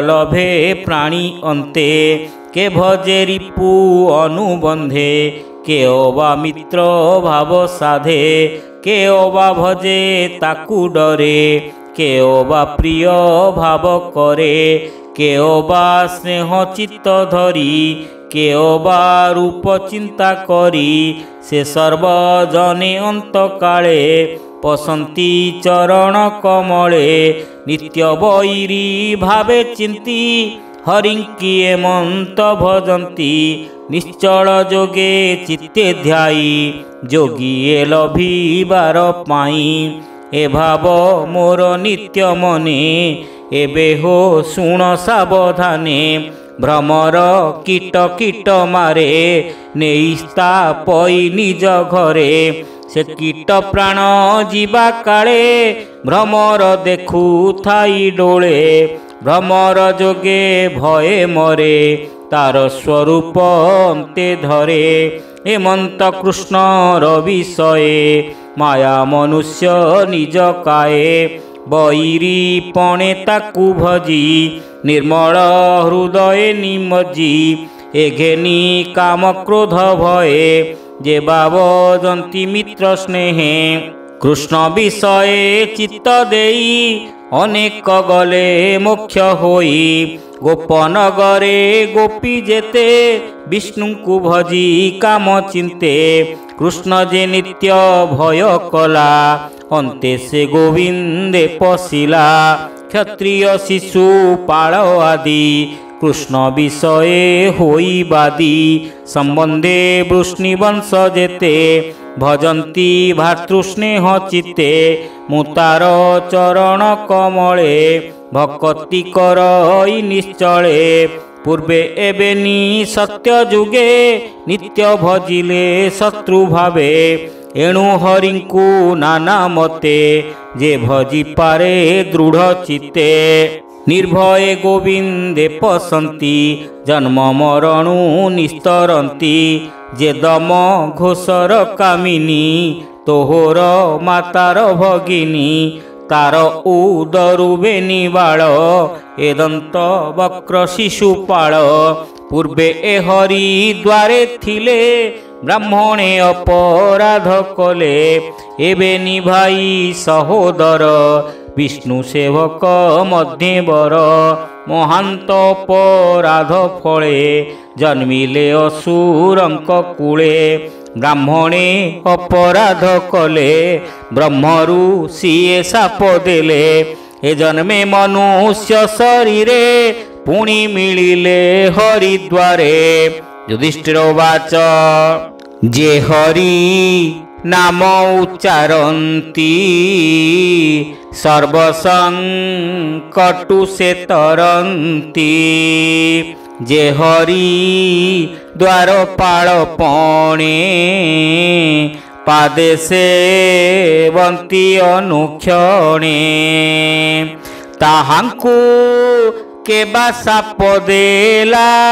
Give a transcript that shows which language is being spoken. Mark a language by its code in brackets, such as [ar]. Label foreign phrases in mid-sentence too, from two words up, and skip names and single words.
[or] ଲଭେ ପ୍ରାଣୀ ଅନ୍ତେ କେ ଭଜେ ରିପୁ ଅନୁବନ୍ଧେ କେ ଅବା ମିତ୍ର ଭାବ ସାଧେ କେ ଅବା ଭଜେ ତାକୁ ଡରେ କେ ଅବା ପ୍ରିୟ ଭାବ କରେ କେ ଅବା ସ୍ନେହ ଚିତ୍ତ ଧରି କେ ଅବା ରୂପ ଚିନ୍ତା କରି ସେ ସର୍ବଜନେ ଅନ୍ତ କାଳେ ପଶନ୍ତି ଚରଣ କମଳେ ନିତ୍ୟ ବୈରୀ ଭାବେ ଚିନ୍ତି ହରିଙ୍କି ଏମନ୍ତ ଭଜନ୍ତି ନିଶ୍ଚଳ ଯୋଗେ ଚିତ୍ତେ ଧ୍ୟାୟୀ ଯୋଗିଏ ଲଭିବାର ପାଇ ଏ ଭାବ ମୋର ନିତ୍ୟ ମନେ ଏବେ ହୋ ଶୁଣ ସାବଧାନେ ଭ୍ରମର କୀଟ କୀଟ ମାରେ ନେଇସ୍ତା ପଇ ନିଜ ଘରେ ସେ କୀଟ ପ୍ରାଣ ଜୀବା କାଳେ ଭ୍ରମର ଦେଖୁ ଥାଇ ଡୋଳେ ଭ୍ରମର ଯୋଗେ ଭୟେ ମରେ ତାର ସ୍ୱରୂପ ଅନ୍ତେ ଧରେ ହେମନ୍ତ କୃଷ୍ଣର ବିଷୟେ ମାୟା ମନୁଷ୍ୟ ନିଜ କାୟେ ବୈରୀ ପଣେ ତାକୁ ଭଜି ନିର୍ମଳ ହୃଦୟ ନିମଜି ଏଘେନି କାମ କ୍ରୋଧ ଭୟେ ଯେ ବାବଜନ୍ତି ମିତ୍ର ସ୍ନେହେ କୃଷ୍ଣ ବିଷୟେ ଚିତ୍ତ ଦେଇ ଅନେକ ଗଲେ ମୋକ୍ଷ ହୋଇ ଗୋପନଗରେ ଗୋପୀ ଯେତେ ବିଷ୍ଣୁ କୁ ଭଜି କାମ ଚିନ୍ତେ କୃଷ୍ଣ ଯେ ନିତ୍ୟ ଭୟ କଲା ଅନ୍ତେ ସେ ଗୋବିନ୍ଦେ ପଶିଲା କ୍ଷତ୍ରିୟ ଶିଶୁ ପାଳ ଆଦି କୃଷ୍ଣ ବିଷୟେ ହୋଇ ବାଦୀ ସମ୍ବନ୍ଧେ ବୃଷ୍ଣିବଂଶ ଯେତେ ଭଜନ୍ତି ଭାତୃସ୍ନେହ ଚିତ୍ତେ ମୁତାର ଚରଣ କମଳେ ଭକ୍ତି କରଇ ନିଶ୍ଚଳେ ପୂର୍ବେ ଏବେନି ସତ୍ୟ ଯୁଗେ ନିତ୍ୟ ଭଜିଲେ ଶତ୍ରୁ ଭାବେ ଏଣୁ ହରିଙ୍କୁ ନାନା ମତେ ଯେ ଭଜି ପାରେ ଦୃଢ଼ ଚିତ୍ତେ ନିର୍ଭୟେ ଗୋବିନ୍ଦେ ପଶନ୍ତି ଜନ୍ମ ମରଣୁ ନିସ୍ତରନ୍ତି ଯେ ଦମ ଘୋଷର କାମିନୀ ତୋହର ମାତାର ଭଗିନୀ ତାର ଉଦରୁ ବେନିବାଳ ଏଦନ୍ତ ବକ୍ର ଶିଶୁପାଳ ପୂର୍ବେ ଏ ହରି ଦ୍ୱାରେ ଥିଲେ ବ୍ରାହ୍ମଣେ ଅପରାଧ କଲେ ଏବେ ନିଭାଇ ସହୋଦର ବିଷ୍ଣୁ ସେବକ ମଧ୍ୟେ ବର ମହାନ୍ତ ଅପରାଧ ଫଳେ ଜନ୍ମିଲେ ଅସୁରଙ୍କ କୂଳେ ବ୍ରାହ୍ମଣେ ଅପରାଧ କଲେ ବ୍ରହ୍ମରୁ ସିଏ ଶାପ ଦେଲେ ଏ ଜନ୍ମେ ମନୁଷ୍ୟ ଶରୀରେ ପୁଣି ମିଳିଲେ ହରିଦ୍ୱାରେ ଯୁଧିଷ୍ଠିର ଉବାଚ ଯେ ହରି ନାମ ଉଚ୍ଚାରନ୍ତି ସର୍ବସଙ୍କଟୁ ସେ ତରନ୍ତି ଯେ ହରି ଦ୍ୱାରପାଳପଣେ ପାଦେ ସେବନ୍ତି ଅନୁକ୍ଷଣେ ତାହାଙ୍କୁ କେବା ଶାପ ଦେଲା